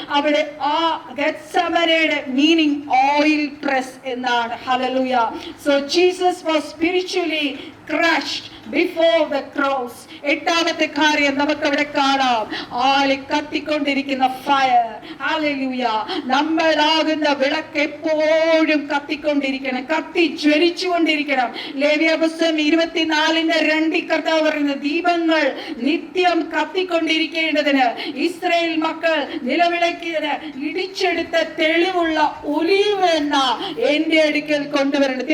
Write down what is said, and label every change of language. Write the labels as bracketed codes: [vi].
[ml] അവിടെ ആ ഗെത്സമനയുടെ meaning oil press എന്നാണ്. Hallelujah. [en] So Jesus was spiritually crushed before the cross. [ml] 8-ാമത്തെ കാര്യം നമുക്കവിടെ കാണാം, ആളി കത്തിക്കൊണ്ടിരിക്കുന്ന ഫയർ. ഹല്ലേലൂയ. നമ്മളാകുന്ന വിളക്ക് എപ്പോഴും കത്തിക്കൊണ്ടിരിക്കണം, കത്തി ജ്വലിച്ചുകൊണ്ടിരിക്കണം. ലേവ്യ പുസ്തകം 24:2 കർത്താവ് പറയുന്ന, ദീപങ്ങൾ നിത്യം കത്തിക്കൊണ്ടിരിക്കേണ്ടതിന് ഇസ്രായേൽ മക്കൾ നിലവിളക്കിന് ഇടിച്ചെടുത്ത തെളിവുള്ള ഒലീവ് എണ്ണ എന്റെ അടുക്കൽ കൊണ്ടുവരണം.